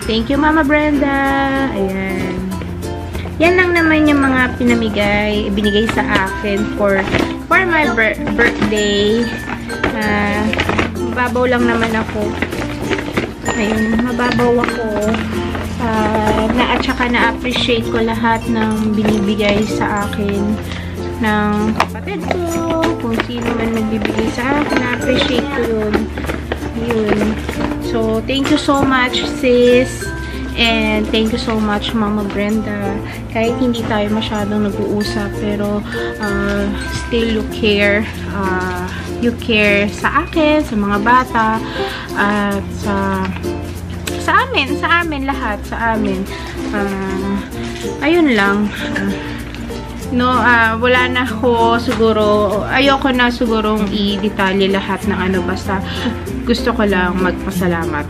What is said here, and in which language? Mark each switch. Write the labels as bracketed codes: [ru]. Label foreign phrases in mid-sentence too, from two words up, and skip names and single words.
[en] Thank you, Mama Brenda. Ayan. [tl] Yan lang naman yung mga binigay sa akin [en] for my birthday. [tl] mababaw lang naman ako. Ayun, mababaw ako. At saka na-appreciate ko lahat ng binibigay sa akin ng kapatid ko. Kung sino man nagbibigay sa akin, na-appreciate ko yun. Yun. [en] So, thank you so much, sis. And thank you so much, [tl] Mama Brenda. Kahit hindi tayo masyadong nag-uusap, pero [en] still you care. You care [tl] sa akin, sa mga bata, at sa amin lahat, sa amin. Ayun lang. Wala na ako siguro, ayoko na sigurong i-detalye lahat ng ano, basta gusto ko lang magpasalamat.